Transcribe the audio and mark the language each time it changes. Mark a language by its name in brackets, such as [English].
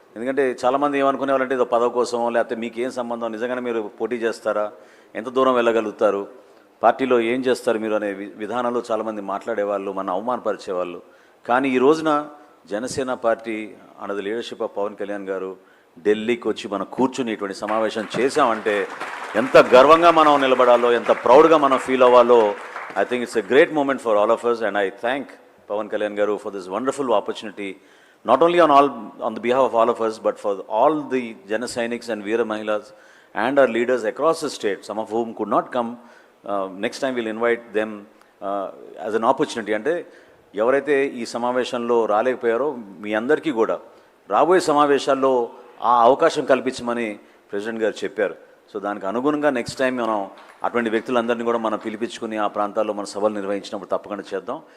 [Telugu] ఎందుకంటే చాలామంది ఏమనుకునే వాళ్ళంటే ఏదో పదవి కోసం లేకపోతే మీకు ఏం సంబంధం, నిజంగానే మీరు పోటీ చేస్తారా, ఎంత దూరం వెళ్ళగలుగుతారు, పార్టీలో ఏం చేస్తారు మీరు అనే విధానంలో చాలామంది మాట్లాడేవాళ్ళు, మన అవమానపరిచేవాళ్ళు. కానీ ఈ రోజున Janasena party [English] under the leadership of [Telugu] Pawan Kalyan గారు ఢిల్లీకి వచ్చి మనం కూర్చుని ఇటువంటి సమావేశం చేశామంటే ఎంత గర్వంగా మనం నిలబడాలో, ఎంత ప్రౌడ్గా మనం ఫీల్ అవ్వాలో. [English] I think it's a great moment for all of us, and I thank Pawan Kalyan Garu for this wonderful opportunity, not only on the behalf of all of us, but for all the Jana Sainiks and Veera Mahilas and our leaders across the state, some of whom could not come. Next time we'll invite them as an opportunity. [Telugu] అంటే ఎవరైతే ఈ సమావేశంలో రాలేకపోయారో మీ అందరికీ కూడా రాబోయే సమావేశాల్లో ఆ అవకాశం కల్పించమని ప్రెసిడెంట్ గారు చెప్పారు. సో దానికి అనుగుణంగా నెక్స్ట్ టైం మనం అటువంటి వ్యక్తులందరినీ కూడా మనం పిలిపించుకుని ఆ ప్రాంతాల్లో మన సభలు నిర్వహించినప్పుడు తప్పకుండా చేద్దాం.